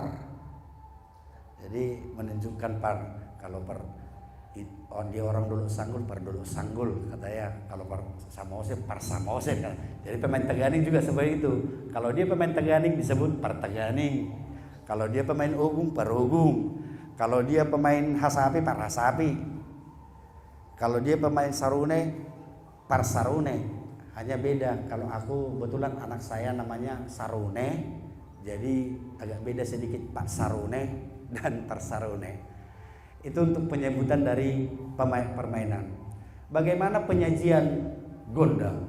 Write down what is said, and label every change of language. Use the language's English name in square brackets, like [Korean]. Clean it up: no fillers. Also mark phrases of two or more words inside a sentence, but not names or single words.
[Indonesian] Jadi menunjukkan par. Kalau par dia orang dulu sanggul, par dulu sanggul katanya. Kalau par samose, par samose kan. Jadi pemain taganing juga seperti itu. Kalau dia pemain taganing disebut par taganing. Kalau dia pemain ogung, par ogung. Kalau dia pemain hasapi, par hasapi. Kalau dia pemain sarune, par sarune. Hanya beda, kalau aku kebetulan anak saya namanya Sarune, jadi agak beda sedikit Pak Sarune dan Par Sarune. Itu untuk penyebutan dari permainan. Bagaimana penyajian gondang?